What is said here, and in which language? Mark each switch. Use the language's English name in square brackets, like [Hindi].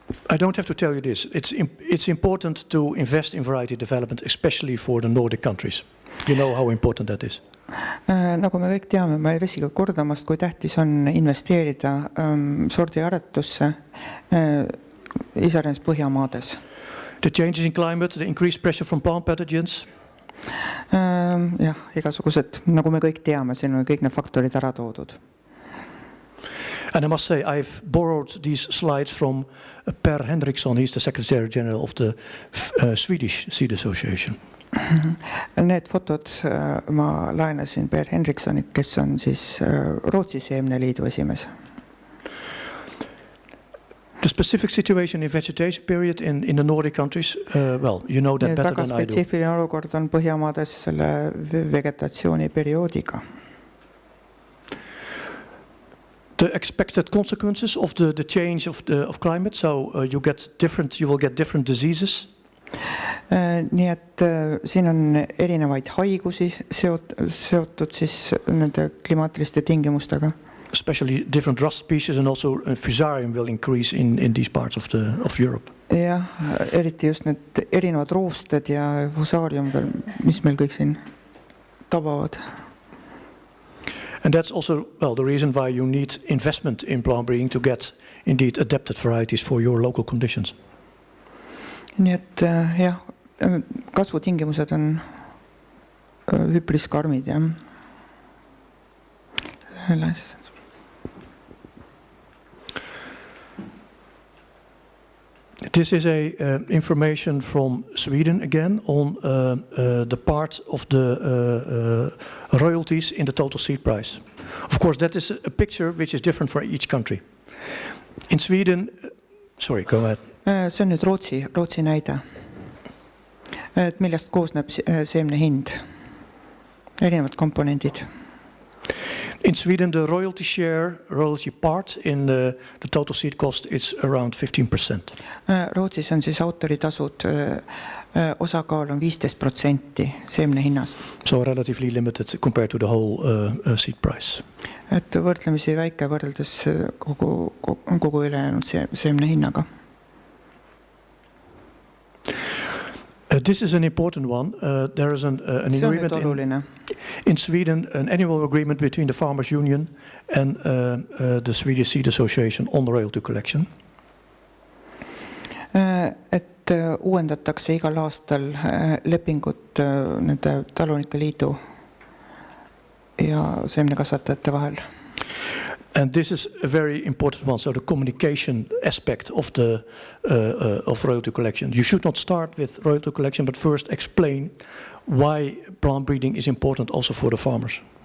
[English] I don't have to tell you this. It's important to invest in variety development, especially for the Nordic countries. You know how important that is. [Estonian] Nagu me kõik teame, ma ei väsi ka kordamast, kui tähtis on investeerida sordiaretusse iseäranis Põhjamaades. [English] The changes in climate, the increased pressure from plant pathogens. [Estonian] Jah, igasugused, nagu me kõik teame, siin on kõik need faktorid ära toodud. [English] And I must say, I've borrowed these slides from Per Henriksson. He's the Secretary General of the Swedish Seed Association. [Estonian] Need fotod ma laenasin Per Henrikssonilt, kes on siis Rootsi seemneliidu esimees. [English] The specific situation in vegetation period in the Nordic countries, well, you know that better [Estonian] Väga [English] than I do. [Estonian] spetsiifiline olukord on Põhjamaades selle vegetatsiooniperioodiga. [English] The expected consequences of the change of climate, so you will get different diseases. [Estonian] Nii et siin on erinevaid haigusi seotud siis nende klimaatiliste tingimustega. [English] Especially different rust species and also fusarium will increase in these parts of Europe. [Estonian] Jah, eriti just need erinevad roosted ja fusarium veel, mis meil kõik siin tabavad. [English] And that's also, well, the reason why you need investment in plant breeding to get indeed adapted varieties for your local conditions. [Estonian] Nii et jah, kasvutingimused on üpris karmid, jah. [English] This is information from Sweden again on the part of the royalties in the total seed price. Of course, that is a picture which is different for each country. In Sweden, sorry, go ahead. [Estonian] See on nüüd Rootsi näide. Et millest koosneb seemne hind? Erinevad komponendid. [English] In Sweden, the royalty part in the total seed cost is around 15%. [Estonian] Rootsis on siis autoritasud, osakaal on 15% seemne hinnast. [English] So relatively limited compared to the whole seed price. [Estonian] Et võrdlemisi väike võrreldes kogu ülejäänud seemne hinnaga. [English] This is an important one. There is an agreement in Sweden, an annual agreement between the Farmers Union and the Swedish Seed Association on the royalty collection. [Estonian] Et uuendatakse igal aastal lepingut nende talunike liidu ja seemnekasvatajate vahel. [English] And this is a very important one. So the communication aspect of of royalty collection. You should not start with royalty collection, but first explain why plant breeding is important also for the farmers.